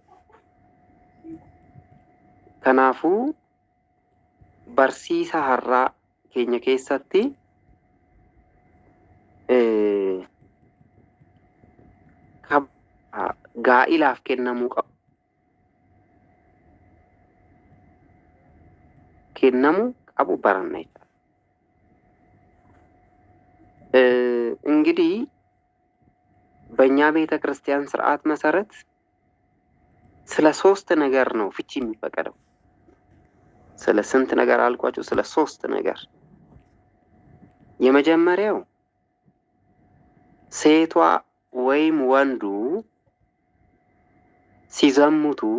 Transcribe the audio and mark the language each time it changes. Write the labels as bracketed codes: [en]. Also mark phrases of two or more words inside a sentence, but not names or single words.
[om] Kanaafuu barsiisa har'aa keenya keessatti gaa'ilaaf kennamuu qabu. Kennamuu qabu baranna jechuudha. [am] እንግዲህ በእኛ ቤተ ክርስቲያን ስርዓት መሰረት ስለ ሶስት ነገር ነው ፍቺ የሚፈቀደው። ስለ ስንት ነገር አልኳችሁ? ስለ ሶስት ነገር። የመጀመሪያው ሴቷ ወይም ወንዱ ሲዘሙቱ